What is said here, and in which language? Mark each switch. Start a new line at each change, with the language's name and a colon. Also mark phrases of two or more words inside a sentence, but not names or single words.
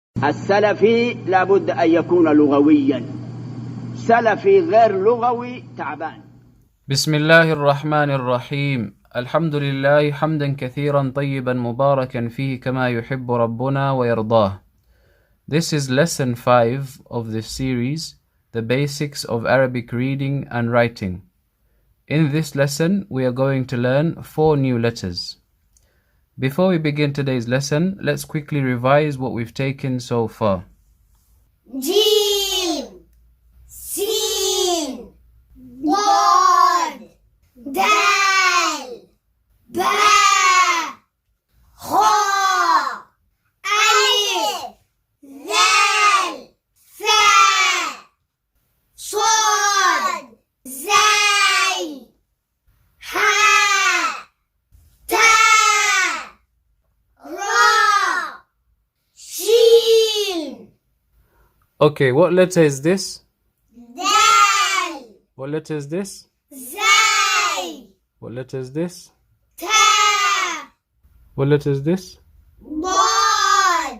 Arabic: السلفي لابد أن يكون لغويا. سلفي غير لغوي تعبان. بسم الله الرحمن الرحيم. الحمد لله حمدا كثيرا طيبا مباركا فيه كما يحب ربنا ويرضاه.
English: This is lesson 5 of the series, The Basics of Arabic Reading and Writing. In this lesson, we are going to learn 4 new letters. Before we begin today's lesson, let's quickly revise what we've taken so far.
Arabic: Jim, Sin, Wad, Dal, Ba, Kha, Alif, Zal, Fa, Sad, Zay, Ha, Ta, Ra, Shin,
English: Okay, what letter is this?
Arabic: Dal,
English: What letter is this?
Arabic: Zay,
English: What letter is this?
Arabic: Ta,
English: What letter is this?
Arabic: Bod,